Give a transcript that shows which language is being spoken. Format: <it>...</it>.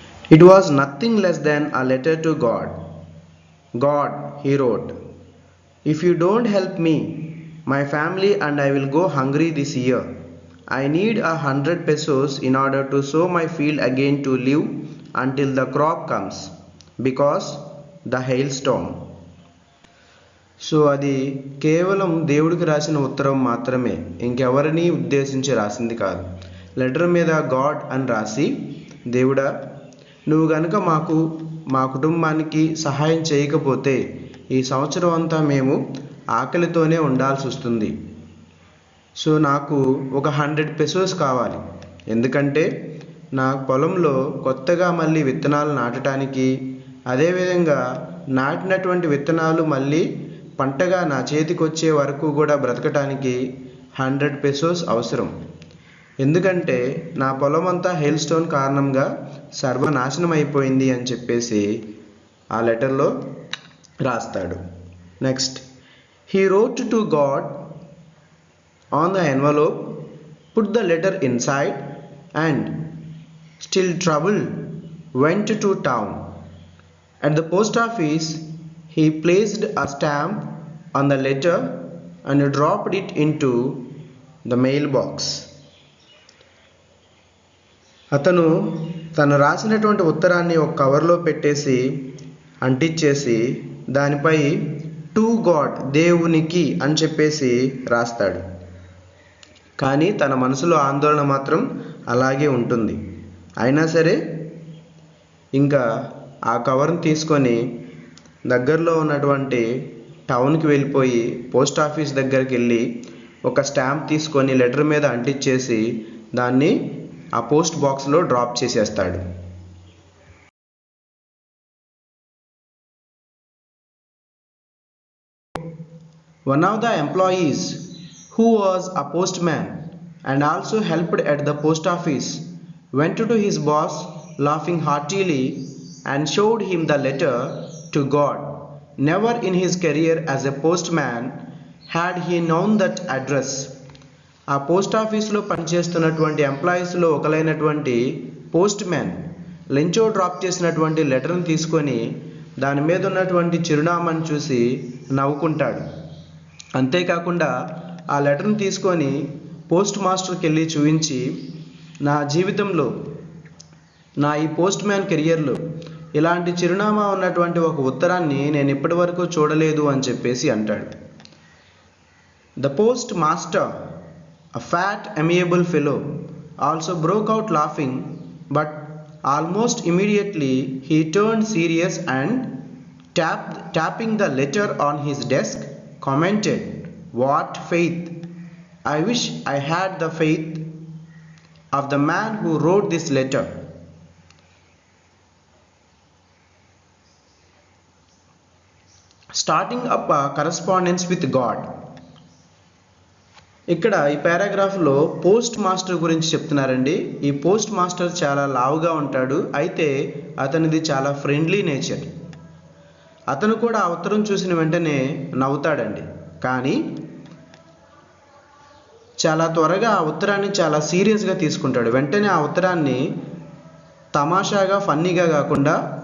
<en>It was nothing less than a letter to God. God, he wrote, if you don't help me, my family and I will go hungry this year. I need 100 pesos in order to sow my field again to live until the crop comes, because the hailstorm.</en> <te>So అది కేవలం దేవుడికి రాసిన ఉత్తరం మాత్రమే, ఇంకెవరిని ఉద్దేశించి రాసింది కాదు. లెటర్ మీద గాడ్ అని రాసి, దేవుడా నువ్వు గనుక మా కుటుంబానికి సహాయం చేయకపోతే ఈ సంవత్సరం అంతా మేము ఆకలితోనే ఉండాల్సి వస్తుంది. సో నాకు ఒక 100 pesos కావాలి, ఎందుకంటే నా పొలంలో కొత్తగా మళ్ళీ విత్తనాలు నాటడానికి, అదేవిధంగా నాటినటువంటి విత్తనాలు మళ్ళీ పంటగా నా చేతికి వచ్చే వరకు కూడా బ్రతకటానికి 100 pesos అవసరం. ఎందుకంటే నా పొలం అంతా హెయిల్ స్టోన్ కారణంగా సర్వనాశనం అయిపోయింది అని చెప్పేసి ఆ లెటర్లో రాస్తాడు.</te> <en>Next, he wrote to God on the envelope, put the letter inside, and still trouble went to town. At the post office, he placed a stamp on the letter and dropped it into the mailbox.</en> <te>అతను తను రాసినటువంటి ఉత్తరాన్ని ఒక కవర్లో పెట్టేసి అంటించేసి దానిపై to God, దేవునికి అని చెప్పేసి రాస్తాడు. కానీ తన మనసులో ఆందోళన మాత్రం అలాగే ఉంటుంది. అయినా సరే ఇంకా ఆ కవర్ని తీసుకొని దగ్గరలో ఉన్నటువంటి టౌన్కి వెళ్ళిపోయి పోస్ట్ ఆఫీస్ దగ్గరికి వెళ్ళి ఒక స్టాంప్ తీసుకొని లెటర్ మీద అంటించేసి దాన్ని ఆ పోస్ట్ బాక్స్లో డ్రాప్ చేసేస్తాడు.</te> <en>One of the employees, who was a postman and also helped at the post office, went to his boss laughing heartily and showed him the letter to God. Never in his career as a postman had he known that address.</en> <te>ఆ post ఆఫీస్లో పనిచేస్తున్నటువంటి ఎంప్లాయీస్లో ఒకలైనటువంటి post man Lencho drop చేసినటువంటి లెటర్ని తీసుకొని దాని మీద ఉన్నటువంటి చిరునామాను చూసి నవ్వుకుంటాడు. అంతేకాకుండా ఆ లెటర్ని తీసుకొని పోస్ట్ మాస్టర్కి వెళ్ళి చూపించి, నా జీవితంలో నా ఈ పోస్ట్ మ్యాన్ కెరియర్లో ఇలాంటి చిరునామా ఉన్నటువంటి ఒక ఉత్తరాన్ని నేను ఇప్పటి వరకు చూడలేదు అని చెప్పేసి అంటాడు.</te> <en>The post master, a fat amiable fellow, also broke out laughing, but almost immediately he turned serious and tapping the letter on his desk commented, what faith! I wish I had the faith of the man who wrote this letter. Starting up a correspondence with God.</en> <te>ఇక్కడ ఈ పారాగ్రాఫ్లో post master గురించి చెప్తున్నారండి. ఈ post master చాలా లావుగా ఉంటాడు, అయితే అతనిది చాలా ఫ్రెండ్లీ నేచర్. అతను కూడా ఆ ఉత్తరం చూసిన వెంటనే నవ్వుతాడండి, కానీ చాలా త్వరగా ఆ ఉత్తరాన్ని చాలా సీరియస్గా తీసుకుంటాడు. వెంటనే ఆ ఉత్తరాన్ని తమాషాగా ఫన్నీగా కాకుండా</te>